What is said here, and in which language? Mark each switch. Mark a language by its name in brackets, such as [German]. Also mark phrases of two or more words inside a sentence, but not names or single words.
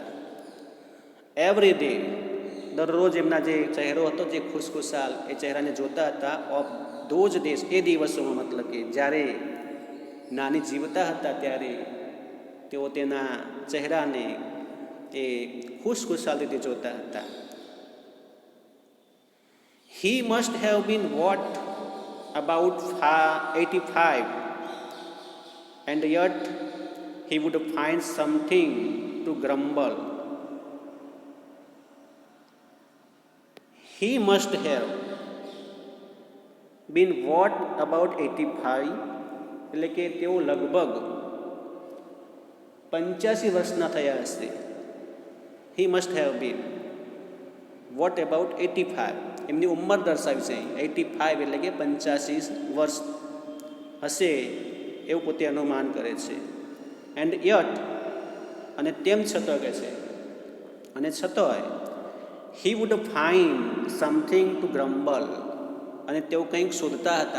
[English] every day, [Gujarati] દરરોજ એમના જે ચહેરો હતો જે ખુશખુશાલ એ ચહેરાને જોતા હતા. [English] of those days, [Gujarati] એ દિવસોમાં, મતલબ કે જ્યારે નાની જીવતા હતા ત્યારે તેઓ તેના ચહેરાને એ ખુશખુશાલ રીતે જોતા હતા. [English] He must have been what, about 85, and yet he would find something to grumble. He must have been what, about 85, [Gujarati] એટલે કે તેઓ લગભગ 85 વર્ષના થયા હશે. [English] He must have been what, about 85, [Gujarati] એમની ઉંમર દર્શાવી છે. 85 એટલે કે 85 વર્ષ હશે એવું પોતે અનુમાન કરે છે. [English] and yet, [Gujarati] અને તેમ છતાં કહે છે, અને છતાંય [English] he would find something to grumble, [Gujarati] અને તેઓ કંઈક શોધતા હતા.